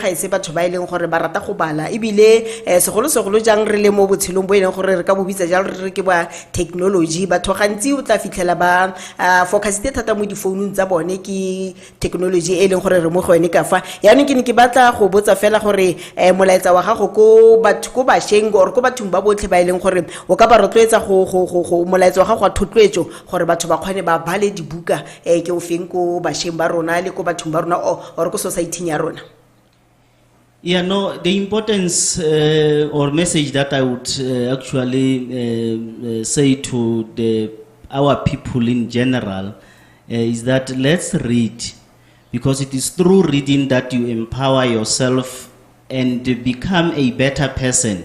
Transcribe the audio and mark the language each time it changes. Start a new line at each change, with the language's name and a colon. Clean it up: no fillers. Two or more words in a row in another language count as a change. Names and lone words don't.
Tswana: ga ise batho ba ileng gore ba rata go bala ebile segolo jang re le mo botshelong bo ileng gore re ka bobitsa jalo re ke ba technology batho gantsi o tla fitlhela ba focusite thata mo di phone tsa bone ke technology e leng gore re mo go ene ka fa yaanong ke ne ke batla go botsa fela gore molaetsa wa gago ko batho ko basheng or ko bathong ba botlhe ba ileng gore o ka ba rotloetsa go molaetsa wa gago wa thotloetso gore batho ba kgone ba bale dibuka ke o feng ko basheng ba rona le ko bathong ba rona or ko society ya rona.
English: Yeah, no, the importance or message that I would actually say to our people in general is that let's read, because it is through reading that you empower yourself and become a better person.